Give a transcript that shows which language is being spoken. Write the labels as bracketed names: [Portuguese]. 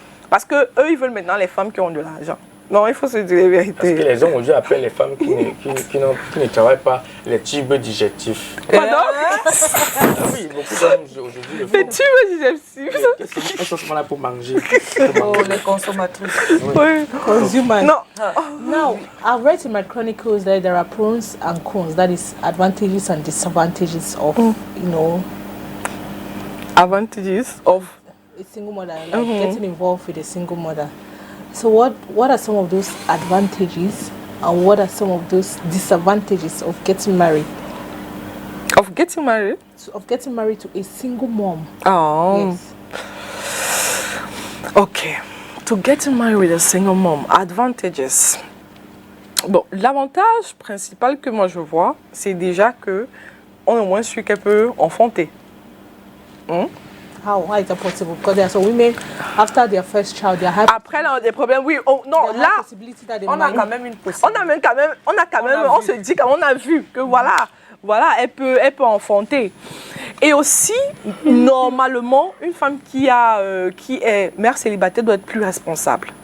[French] Parce qu'eux, ils veulent maintenant les femmes qui ont de l'argent. Non, il faut se dire la vérité. Parce que les hommes aujourd'hui appellent les femmes qui ne travaillent pas les tubes digestifs. Pardon? Oui, beaucoup d'hommes aujourd'hui le font. Les tubes digestifs. Elles sont souvent là pour manger. Oh, les consommatrices. Oui. [English] Consumer. [French] Non. [English] Now, I've read in my chronicles that there are pros and cons, that is advantages and disadvantages of, Advantages of a single mother, like getting involved with a single mother. So what are some of those advantages and what are some of those disadvantages of getting married? Of getting married? Of getting married to a single mom. Oh. Yes. Okay. To getting married with a single mom, advantages. [French] Bon, l'avantage principal que moi je vois, c'est déjà que on est au moins sûr qu'elle peut enfanter. [English] How is that possible? Because there are some women, after their first child, they have [French] Après, là, on a des problèmes. Oui, non, là, On a quand même une possibilité. on se dit, on a vu que voilà, elle peut enfanter. Et aussi, normalement, une femme qui est mère célibataire doit être plus responsable.